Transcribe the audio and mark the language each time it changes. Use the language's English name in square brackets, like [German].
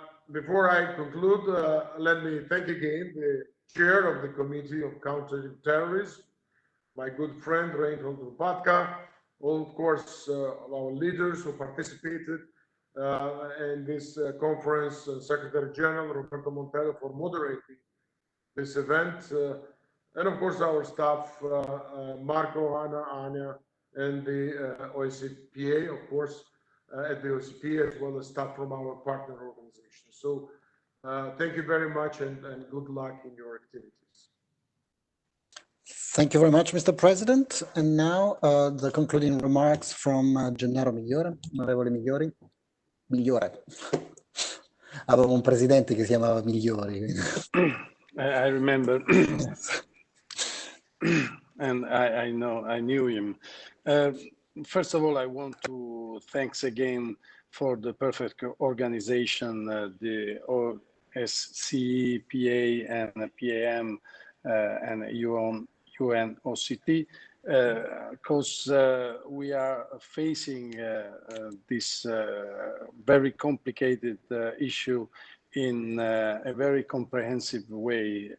[English] Before I conclude, let me thank again the chair of the Committee of Countering Terrorism, my good friend Reinhold Rupatka, all, of course, our leaders who participated in this conference, Secretary General Roberto Montero for moderating this event, and of course our staff, Marco, Anna, Anya, and the OSCEPA, of course, at the OSCEPA, as well as staff from our partner organizations. So thank you very much and good luck in your activities. Thank you very much, Mr. President. And now the concluding remarks from Gennaro Migliore, [Italian] onorevole Migliore. Avevo un presidente che si chiamava Migliori. [English] I remember, and I knew him. First of all, I want to thanks again for the perfect organization, the OSCEPA and PAM and UNOCT, because we are facing this very complicated issue in a very comprehensive way.